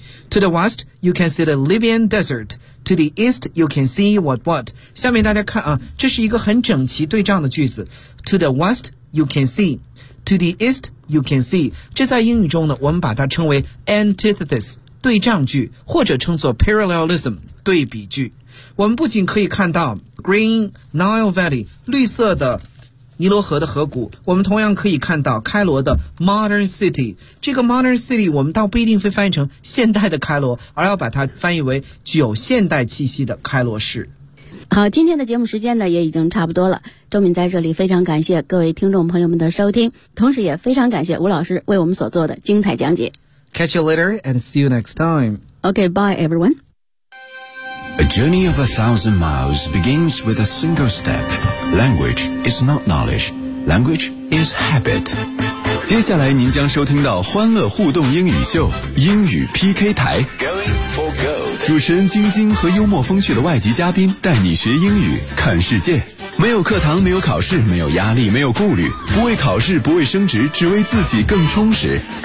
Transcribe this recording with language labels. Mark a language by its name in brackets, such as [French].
[English] To the west, you can see the Libyan desert. To the east, you can see what what. [Chinese] 下面大家看啊，这是一个很整齐对仗的句子。 [English] To the west, you can see. To the east, you can see. [Chinese] 这在英语中呢，我们把它称为 antithesis, 对仗句，或者称作 parallelism, 对比句。我们不仅可以看到 Green Nile Valley, 绿色的尼罗河的河谷，我们同样可以看到开罗的 Modern City。这个 Modern City 我们倒不一定会翻译成现代的开罗，而要把它翻译为具有现代气息的开罗市。好，今天的节目时间呢也已经差不多了，周敏在这里非常感谢各位听众朋友们的收听，同时也非常感谢吴老师为我们所做的精彩讲解。 [English] Catch you later and see you next time. OK, bye everyone. A journey of 1,000 miles begins with a single stepLanguage is not knowledge. Language is habit. [Chinese] 接下来您将收听到欢乐互动英语秀，英语 PK 台。 [English] Going for gold. [Chinese] 主持人晶晶和幽默风趣的外籍嘉宾带你学英语，看世界。没有课堂，没有考试，没有压力，没有顾虑，不为考试，不为升职，只为自己更充实。